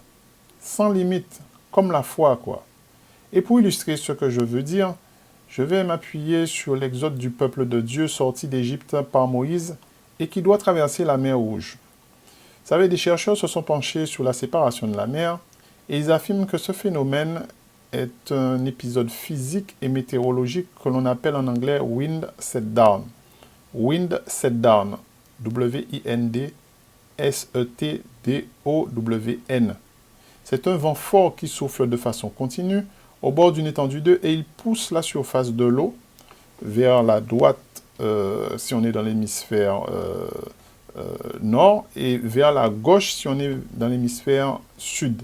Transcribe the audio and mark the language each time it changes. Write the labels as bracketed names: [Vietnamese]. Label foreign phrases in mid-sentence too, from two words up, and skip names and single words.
[French] Sans limite, comme la foi, quoi. Et pour illustrer ce que je veux dire, je vais m'appuyer sur l'exode du peuple de Dieu sorti d'Égypte par Moïse et qui doit traverser la mer Rouge. Vous savez, des chercheurs se sont penchés sur la séparation de la mer et ils affirment que ce phénomène est un épisode physique et météorologique que l'on appelle en anglais [English] wind set down. Wind set down. W-I-N-D-S-E-T-D-O-W-N. [French] C'est un vent fort qui souffle de façon continue au bord d'une étendue d'eau et il pousse la surface de l'eau vers la droite si on est dans l'hémisphère nord et vers la gauche si on est dans l'hémisphère sud.